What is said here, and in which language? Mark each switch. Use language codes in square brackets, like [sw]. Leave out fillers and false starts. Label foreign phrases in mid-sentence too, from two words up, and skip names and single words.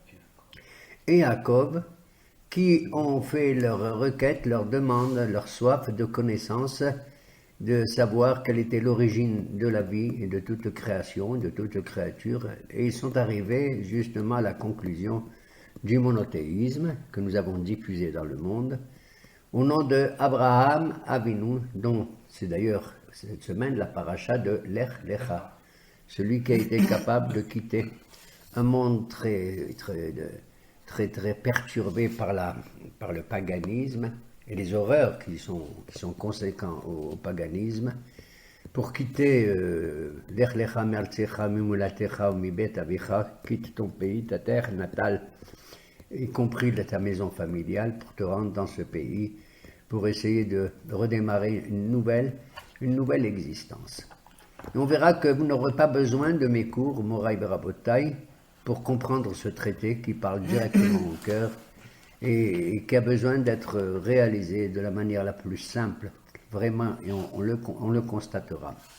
[fr] et Jacob, qui ont fait leur requête, leur demande, leur soif de connaissance, de savoir quelle était l'origine de la vie et de toute création, de toute créature, et ils sont arrivés justement à la conclusion du monothéisme que nous avons diffusé dans le monde, au nom de Abraham Avinu, dont c'est d'ailleurs cette semaine la paracha de Lech Lecha, celui qui a été capable de quitter un monde très perturbé par le paganisme et les horreurs qui sont conséquents au paganisme, pour quitter [he] לך לך מארצך ממולדתך ומבית אביך, [fr] quitte ton pays, ta terre natale, y compris ta maison familiale, pour te rendre dans ce pays, pour essayer de redémarrer une nouvelle existence. Et on verra que vous n'aurez pas besoin de mes cours, [he] מורי ורבותי, [fr] pour comprendre ce traité qui parle directement au cœur et qui a besoin d'être réalisé de la manière la plus simple, vraiment, et on le constatera.